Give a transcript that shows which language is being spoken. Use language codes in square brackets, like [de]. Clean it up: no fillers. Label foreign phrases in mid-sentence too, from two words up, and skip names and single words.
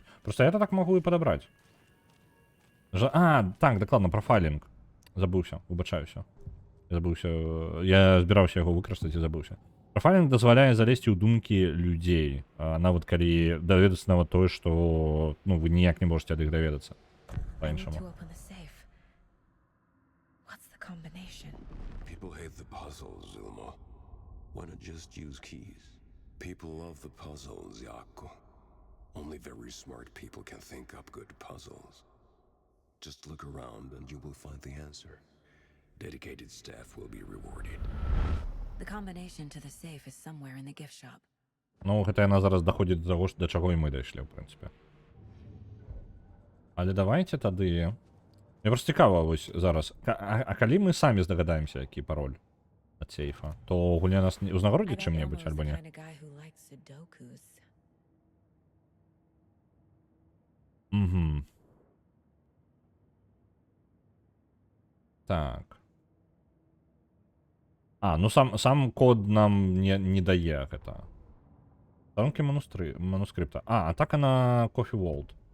[be] Просто я так магу і падабраць. Так, дакладна, профайлінг. Забыўся, выбачаюся. Я збіраўся яго выкарыстаць і забыўся. Профайлінг дазваляе залезці ў думкі людзей, нават калі даведацца нават тое, што, ну, вы ніяк [ru] не можете [be] ад іх даведацца. [en] I need to open the safe. What's the combination? If you People hate the puzzles, Zulmo. Why not just use keys? People love the puzzles, Yaku. Only very smart people can think up good puzzles. Just look around and you will find the answer. Dedicated staff will be rewarded. The combination to the safe is somewhere in the gift shop. [be] Ну, гэта яна зараз даходзіць да таго, да чаго і мы дайшлі, ў прынцыпе. Але давайте тады... Мне просто цікава, вось, зараз. А калі мы самі здагадаемся, які пароль ад сейфа, то гульня нас [en] I [be] узнагародзіць [en] bet [be] чым-небудзь, [en] Elmo's [be] альбо [en] the [be] не? [en] kind of guy who likes Sudokus. [be] Угу. Так. А, ну сам код нам не дае гэта. [ru] Сторонки манускрипта. А атака на Coffee World.